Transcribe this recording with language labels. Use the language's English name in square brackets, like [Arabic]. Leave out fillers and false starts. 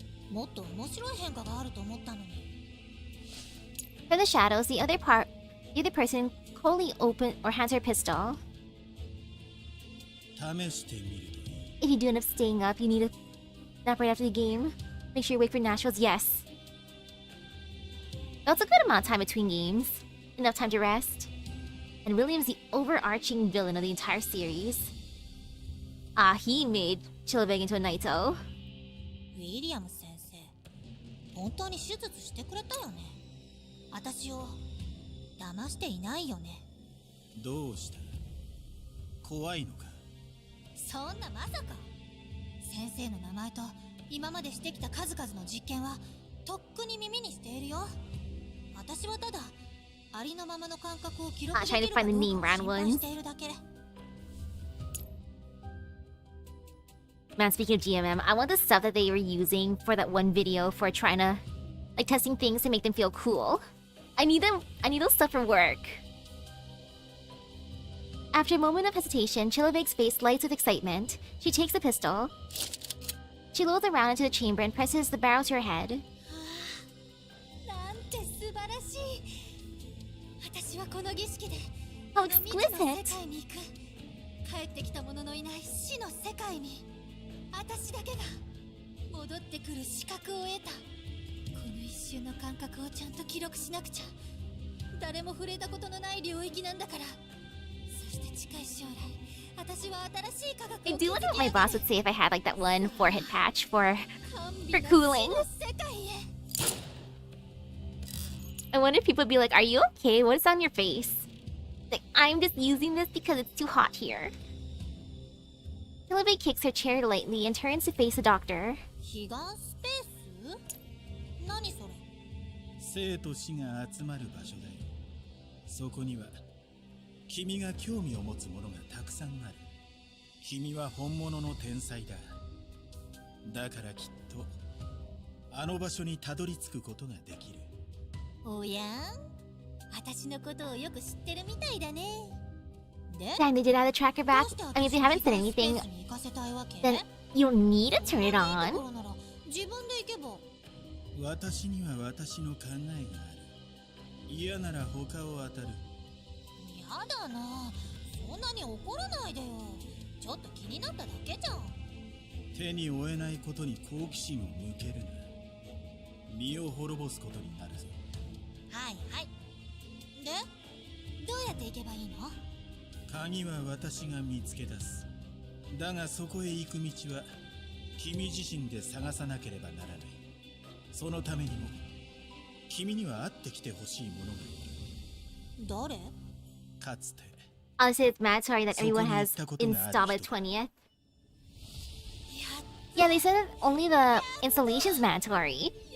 [Japanese] もっと面白い変化があると思ったのに。 [English] From the shadows, the other person coldly opens or hands her pistol. [Japanese] 試してみるといい。 [English] If you do end up staying up, you need to nap right after the game. Make sure you wait for Nashville's yes. That's a good amount of time between games. Enough time to rest. And William's the overarching villain of the entire series. Ah, he made Chilibeg into a Naito. [Japanese] ウィリアム先生、本当に手術してくれたよね。私を騙していないよね。どうした？怖いのか？そんなまさか。先生の名前と今までしてきた数々の実験はとっくに耳にしているよ。私はただありのままの感覚を記録できるかどうかを心配しているだけ。 [English] Man, speaking of GMM, I want the stuff that they were using for that one video for trying to, like, testing things to make them feel cool. I need those stuff for work. After a moment of hesitation, Chilibeg's face lights with excitement. She takes the pistol. She lowers around into the chamber and presses the barrel to her head. [Japanese] なんて素晴らしい。私はこの儀式で [English] How [Japanese] この未知の世 [English] exquisite! [Japanese] 界に行く。帰ってきた者のいない死の世界に私だけが戻ってくる資格を得た。この一瞬の感覚をちゃんと記録しなくちゃ。誰も触れたことのない領域なんだから。そして近い将来、私は新しい科学を [English] I do wonder what my boss would say if I had like that one forehead patch for cooling. I wonder if people would be like, "Are you okay? What is on your face?" Like, I'm just using this because it's too hot here. Chilibeg kicks her chair lightly and turns to face the doctor. [Japanese] 彼岸スペース？何それ？生と死が集まる場所だよ。そこには君が興味を持つものがたくさんある。君は本物の天才だ。だからきっとあの場所にたどり着くことができる。おやん、私のことをよく知ってるみたいだね。で、 [English] Dang, they did add the tracker back. I mean, if they haven't said anything, then you don't need to turn it on. [Japanese] 自分で行けば。私には私の考えがある。嫌なら他を当たる。やだな、そんなに怒らないでよ。ちょっと気になっただけじゃん。手に負えないことに好奇心を向けるな。身を滅ぼすことになるぞ。はいはい。で、どうやって行けばいいの？鍵は私が見つけ出す。だがそこへ行く道は君自身で探さなければならない。そのためにも君には会ってきてほしいものがいる。誰？かつて [English] I'll say it's mandatory that everyone has installed by the 20th. Yeah, they said that only the installation's mandatory.